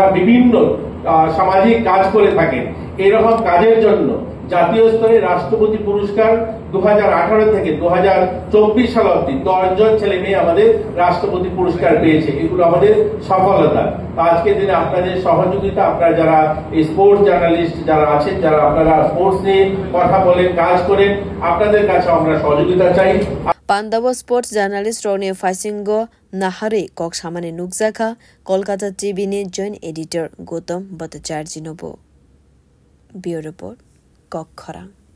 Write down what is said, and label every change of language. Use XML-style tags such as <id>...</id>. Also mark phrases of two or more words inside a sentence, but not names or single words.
<bn>বিভিন্ন সামাজিক কাজ করে থাকেন এরকম কাজের জন্য জাতীয় স্তরে রাষ্ট্রপতি পুরস্কার 2018 থেকে 2024 সাল অবধি 10 জন ছেলে মেয়ে আমাদের রাষ্ট্রপতি পুরস্কার পেয়েছে এগুলো আমাদের সফলতা আজকের দিনে আপনাদের সহযোগিতা আপনারা যারা স্পোর্টস জার্নালিস্ট যারা আছেন যারা আপনারা স্পোর্টস নিয়ে কথা বলেন কাজ করেন আপনাদের কাছে আমরা সহযোগিতা চাই</bn> <trp>Pandava</trp> <en>Sports Journalist</en> <trp>Rone Faisingo Nahare Kok Samane Nukzaka Kolkata TV ni</trp> <en>Joint Editor</en> <trp>Gautam Bhattacharjee Nobo</trp> <en>Bureau Report</en> <trp>Kok Khorang</trp>